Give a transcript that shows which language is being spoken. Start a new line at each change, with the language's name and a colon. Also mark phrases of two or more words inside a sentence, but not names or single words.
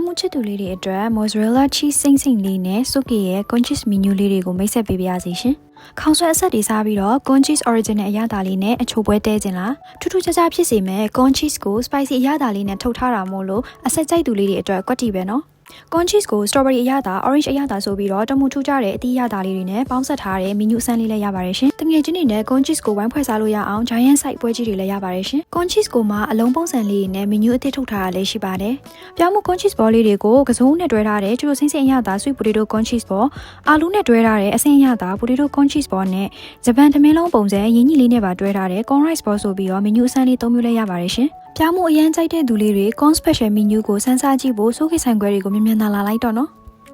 Burmese: ချစ်သူလေးတွေအတွက်
English: mozzarella cheese
Burmese: စိမ့်စိမ့်လေးနဲ့ Suki ရဲ့
English: corn cheese menu
Burmese: လေးတွေကိုမိတ်ဆက်ပေးပါရစေရှင်။ခေါင်းဆွဲအဆက်တွေစားပြီးတော့
English: corn cheese original
Burmese: အရသာလေးနဲ့အချိုပွဲတဲခြင်းလားထူးထူးခြားခြားဖြစ်စေမဲ့ corn cheese ကို spicy အရသာလေးနဲ့ထုတ်ထားတာမို့လို့အဆက်ကြိုက်သူလေးတွေအတွက်ကွက်တီပဲနော်။
English: corn cheese
Burmese: ကို strawberry အရသာ orange အရသာဆိုပြီးတော့တမှုထူးကြတဲ့အသီးအရသာ လေးတွေနဲ့ပေါင်းစပ်ထားတဲ့ menu အစမ်းလေးလည်းရပါတယ်ရှင်။တငယ်ချင်းတွေနဲ့
English: corn cheese
Burmese: ကိုဝိုင်းဖွဲ့စားလို့ရအောင်
English: giant size
Burmese: ပွဲကြီးတွေလည်းရပါတယ်ရှင်။
English: corn cheese
Burmese: ကိုမှအလုံးပုံစံလေးနဲ့ menu အသစ်ထုတ်ထားတာလည်းရှိပါတယ်။ပြောင်းမှု
English: corn cheese ball
Burmese: လေးတွေကိုကစုံနဲ့တွဲထားတဲ့ကျိုးစိမ့်စိမ့်အရသာ
English: sweet potato corn cheese ball
Burmese: အာလူနဲ့တွဲထားတဲ့အဆင်းအရသာ
English: potato corn cheese ball
Burmese: နဲ့ဂျပန်သမင်းလုံးပုံစံရင်းကြီးလေးနဲ့ပါတွဲထားတဲ့
English: corn rice ball
Burmese: ဆိုပြီးတော့ menu အစမ်းလေး၃မျိုးလည်းရပါတယ်ရှင်။ပြောင်းမှုအရန်ကြိုက်တဲ့သူလေးတွေ
English: corn special menu
Burmese: ကိုစမ်းစားကြည့်ဖို့စိုးခေတ်ဆိုင်ခွဲတွေကိုမြန်မြန်သာလာလိုက်တော့နော်။